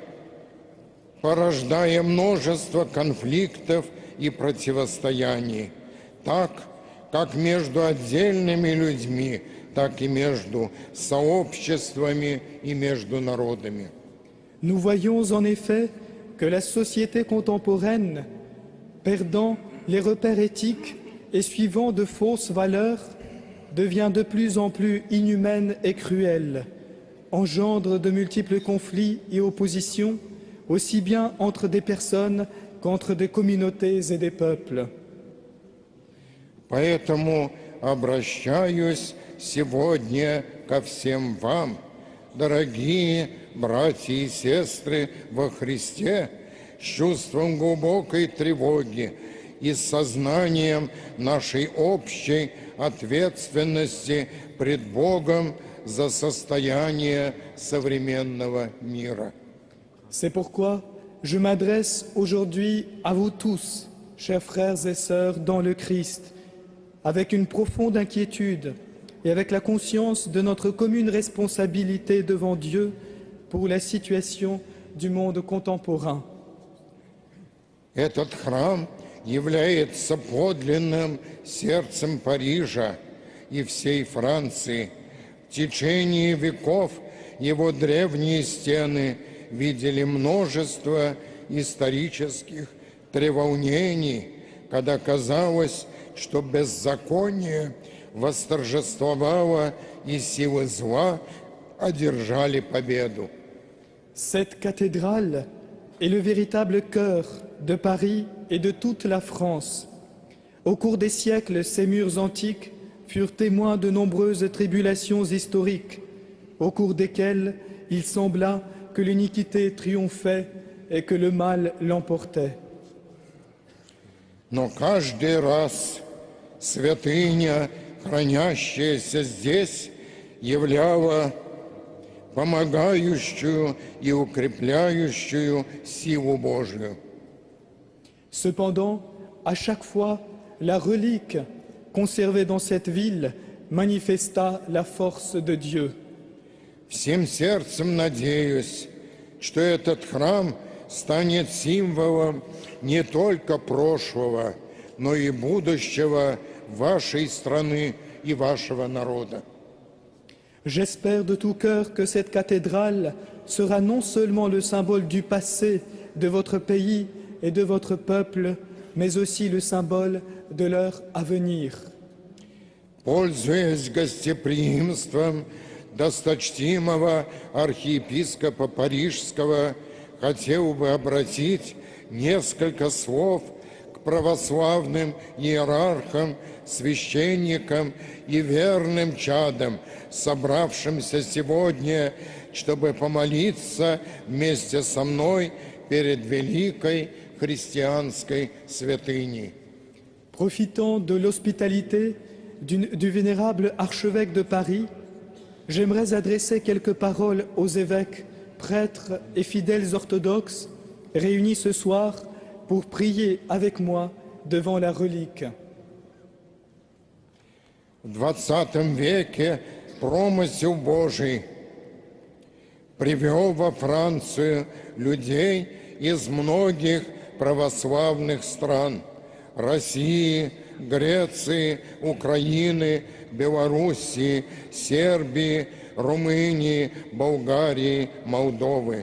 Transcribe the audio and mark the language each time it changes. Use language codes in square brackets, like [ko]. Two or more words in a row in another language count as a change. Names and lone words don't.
[ru] множество конфликтов и противостояний, так как между отдельными людьми, так и между сообществами и между народами. [fr] Nous voyons en effet que la société contemporaine, perdant les repères éthiques et suivant de fausses valeurs, devient de plus en plus inhumaine et cruelle, engendre de multiples conflits et oppositions, aussi bien entre des personnes qu'entre des communautés et des peuples. [ru] Поэтому обращаюсь сегодня ко всем вам, дорогие братья и сестры во Христе, с чувством глубокой тревоги и с сознанием нашей общей ответственности пред Богом за состояние современного мира. [fr] C'est pourquoi je m'adresse aujourd'hui à vous tous, chers frères et sœurs dans le Christ, avec une profonde inquiétude et avec la conscience de notre commune responsabilité devant Dieu pour la situation du monde contemporain. [ru] Этот храм является подлинным сердцем Парижа и всей Франции. В течение веков его древние стены видели множество исторических треволнений, когда казалось, что беззаконие восторжествовало и силы зла одержали победу. [fr] Cette cathédrale est le véritable cœur de Paris et de toute la France. Au cours des siècles, ces murs antiques furent témoins de nombreuses tribulations historiques, au cours desquelles il sembla que l'iniquité triomphait et que le mal l'emportait. [ru] Но каждый раз святыня, хранящаяся здесь, являла помогающую и укрепляющую силу Божию. [fr] Cependant, à chaque fois, la relique conservée dans cette ville manifesta la force de Dieu. [ru] Всем сердцем надеюсь, что этот храм станет символом не только прошлого, но и будущего вашей страны и вашего народа. [fr] J'espère de tout cœur que cette cathédrale sera non seulement le symbole du passé de votre pays et de votre peuple, mais aussi le symbole de leur avenir. [ru] Пользуясь гостеприимством досточтимого архиепископа Парижского, хотел бы обратить несколько слов к православным иерархам, священникам и верным чадам, собравшимся сегодня, чтобы помолиться вместе со мной перед великой христианской святыней. [fr] Profitant de l'hospitalité du vénérable archevêque de Paris, j'aimerais adresser quelques paroles aux évêques, prêtres et fidèles orthodoxes réunis ce soir pour prier avec moi devant la relique. [ru] В 20 веке промысел Божий привел во Францию людей из многих православных стран – России, Греции, Украины, Белоруссии, Сербии, Румынии, Болгарии, Молдовы.